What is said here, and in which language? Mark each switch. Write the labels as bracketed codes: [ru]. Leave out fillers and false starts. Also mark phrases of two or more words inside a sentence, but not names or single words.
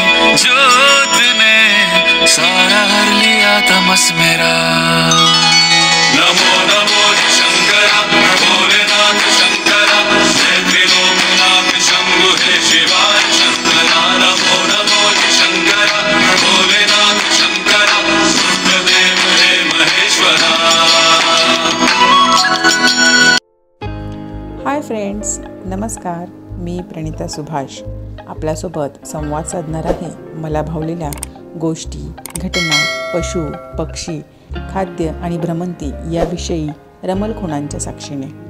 [hi] जोत ने सारा हर लिया तमस मेरा। नमो नमो शंकरा भोलेनाथ शंकरा, जय त्रिलोकनाथ शंभु हे शिवाय शंकरा। नमो नमो शंकरा भोलेनाथ शंकरा, रुद्रदेव हे महेश्वरा। [en] Hi friends, नमस्कार. [mr] मी प्रणिता सुभाष आपल्यासोबत संवाद साधणार आहे मला भावलेल्या गोष्टी, घटना, पशु, पक्षी, खाद्य आणि भ्रमंती याविषयी रमल खुणांच्या साक्षीने.